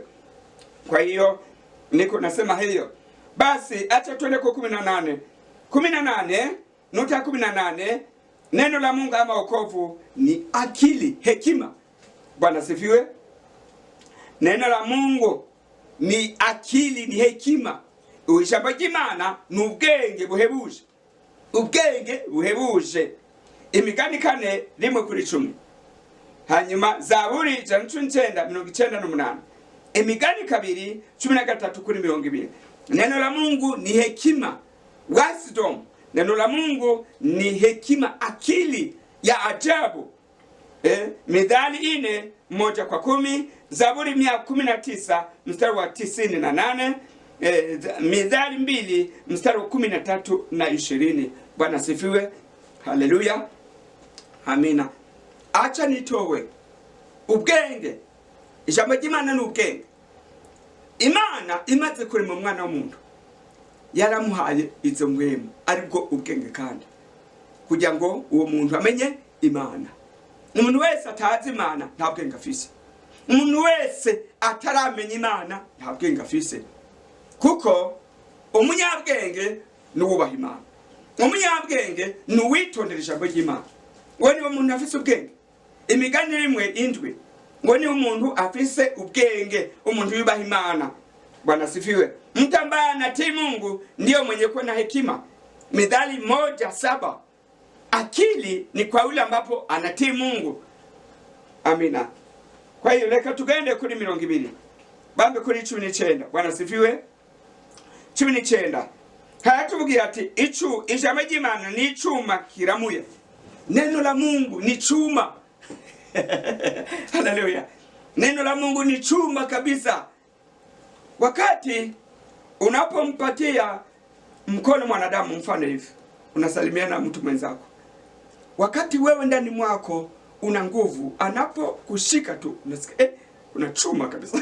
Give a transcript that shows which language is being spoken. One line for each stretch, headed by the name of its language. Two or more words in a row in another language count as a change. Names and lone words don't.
Swahili: Kwa hiyo niko nasema hiyo. Basi acha tuende kwa 18. Neno la Mungu ama wokovu ni akili, hekima. Bwana sifiwe. Neno la Mungu ni akili, ni hekima.
Rundi: Ijambo ry'Imana ni ubwenge buhebuje. Imigani 4:1-10. Hanyuma Zaburi 198. Imigani 2:13-20.
Swahili: Neno la Mungu ni hekima, wisdom. Neno la Mungu ni hekima, akili ya ajabu. Mithali 4:1-10, Zaburi 119:98, Mithali 2:13-20. Bwana sifiwe. Haleluya. Amina. Acha nitowe ubwenge.
Rundi: Ijambo ry'Imana ni ubwenge. Imana imaze kurema umwana w'umuntu, yaramuhaye izo mwemu, aribwo ubwenge, kandi kugira ngo uwo muntu amenye Imana. Umuntu wese atazi Imana nta bwenge afise. Umuntu wese ataramenya Imana nta bwenge afise. Kuko umunyabwenge ni uwubaha Imana. Umunyabwenge ni uwitondera ijambo ry'Imana. Uwo ni umuntu afise ubwenge. Imigani 1:7 ngo ni umuntu afise ubwenge, umuntu yubaha Imana.
Swahili: Bwana sifiwe. Mtu ambaye anatii Mungu ndio mwenye kuwa na hekima. Mithali 1:7. Akili ni kwa yule ambapo anatii Mungu.
Rundi: Amina.
Swahili: Kwa hiyo
Rundi: leka tugende kuri 20. Bambe kuri 19.
Swahili: Bwana sifiwe.
Rundi: 19. Hayatuvugira ati ijambo ry'Imana ni icuma kiramuye.
Swahili: Neno la Mungu ni chuma. Haleluya. Neno la Mungu ni chuma kabisa. Wakati unapompatia mkono mwanadamu, mfano hivi, unasalimiana mtu mwenzako, wakati wewe ndani mwako una nguvu, anapokushika tu unasikia kuna chuma kabisa.